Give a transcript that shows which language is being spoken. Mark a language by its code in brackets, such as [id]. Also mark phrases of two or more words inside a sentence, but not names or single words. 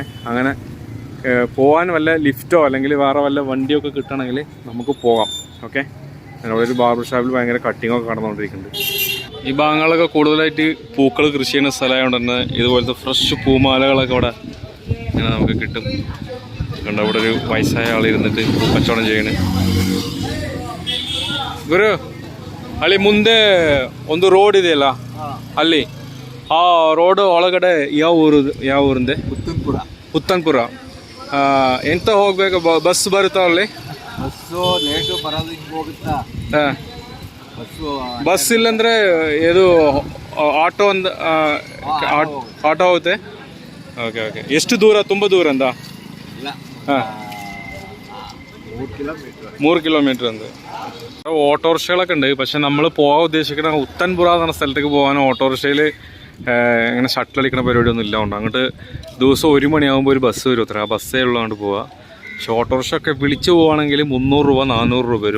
[ml] അങ്ങനെ പോകാൻ വല്ല ലിഫ്റ്റോ അല്ലെങ്കിൽ വേറെ വല്ല വണ്ടിയൊക്കെ കിട്ടണമെങ്കിൽ നമുക്ക് പോകാം. ഓക്കെ, അവിടെ ഒരു ബാർബർ ഷോപ്പിൽ ഭയങ്കര കട്ടിങ്ങൊക്കെ നടന്നുകൊണ്ടിരിക്കുന്നുണ്ട്. ഈ ഭാഗങ്ങളൊക്കെ കൂടുതലായിട്ട് പൂക്കൾ കൃഷി ചെയ്യുന്ന സ്ഥലമായതുകൊണ്ട് തന്നെ ഇതുപോലത്തെ ഫ്രഷ് പൂമാലകളൊക്കെ അവിടെ ഇങ്ങനെ നമുക്ക് കിട്ടും. കണ്ട അവിടെ ഒരു വയസ്സായ ആളിരുന്നിട്ട് കച്ചവടം ചെയ്യണ്. [kn] ಗುರು ಅಲ್ಲಿ ಮುಂದೆ ಒಂದು ರೋಡ್ ಇದೆಯಲ್ಲ, ಅಲ್ಲಿ ಆ ರೋಡ್ ಒಳಗಡೆ ಯಾವ ಊರಿಂದೆ? ಪುತ್ತನ್ಪುರ. ಎಂತ ಹೋಗ್ಬೇಕು? ಬಸ್ ಬರುತ್ತಾ ಅಲ್ಲಿ? ಬಸ್ ಇಲ್ಲಂದ್ರೆ ಇದು ಆಟೋ ಆಟೋ ಹೋಗುತ್ತೆ. ಓಕೆ ಓಕೆ. ಎಷ್ಟು ದೂರ? ತುಂಬ ದೂರ ಅಂದ? ಹಾಂ, [ml] 3 കിലോമീറ്റർ ഉണ്ട്. ഓട്ടോറിക്ഷകളൊക്കെ ഉണ്ട്. പക്ഷെ നമ്മൾ പോകാൻ ഉദ്ദേശിക്കുന്ന ഉത്തൻപുറ എന്ന സ്ഥലത്തേക്ക് പോകാൻ ഓട്ടോറിക്ഷയിൽ ഇങ്ങനെ ഷട്ടിൽ അടിക്കുന്ന പരിപാടിയൊന്നും ഇല്ല. കൊണ്ട് അങ്ങോട്ട് ദിവസം 1 മണിയാകുമ്പോൾ ഒരു ബസ് വരും. ആ ബസ്സേ ഉള്ളതുകൊണ്ട് പോവുക. പക്ഷെ ഓട്ടോറിക്ഷ ഒക്കെ വിളിച്ച് പോവുകയാണെങ്കിൽ 300 രൂപ 400 രൂപ വരും.